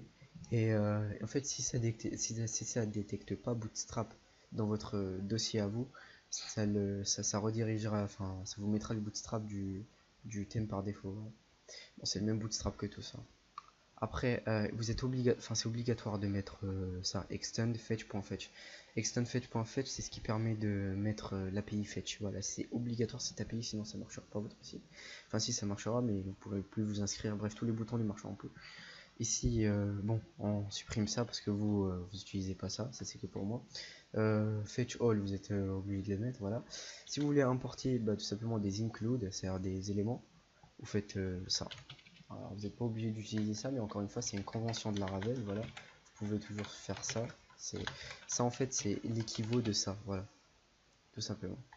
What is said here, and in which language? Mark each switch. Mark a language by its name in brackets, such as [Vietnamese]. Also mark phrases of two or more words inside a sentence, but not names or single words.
[French] Et en fait si ça détecte pas Bootstrap dans votre dossier à vous, ça redirigera, enfin ça vous mettra le Bootstrap du thème par défaut. Bon, c'est le même Bootstrap que tout ça. Après, vous êtes c'est obligatoire de mettre ça, [English] extend fetch.fetch. Extend fetch.fetch, [French] c'est ce qui permet de mettre l'API fetch. Voilà, c'est obligatoire cette API, sinon ça marchera pas votre site. Enfin, si ça marchera, mais vous pourrez plus vous inscrire. Bref, tous les boutons ne marcheront plus. Ici, bon, on supprime ça parce que vous utilisez pas ça, ça c'est que pour moi. [English] Fetch all, [French] vous êtes obligé de les mettre, voilà. Si vous voulez importer tout simplement des include, c'est-à-dire des éléments, vous faites ça. Alors, vous n'êtes pas obligé d'utiliser ça, mais encore une fois, c'est une convention de la Ravel, voilà. Vous pouvez toujours faire ça. Ça en fait, c'est l'équivalent de ça, voilà, tout simplement.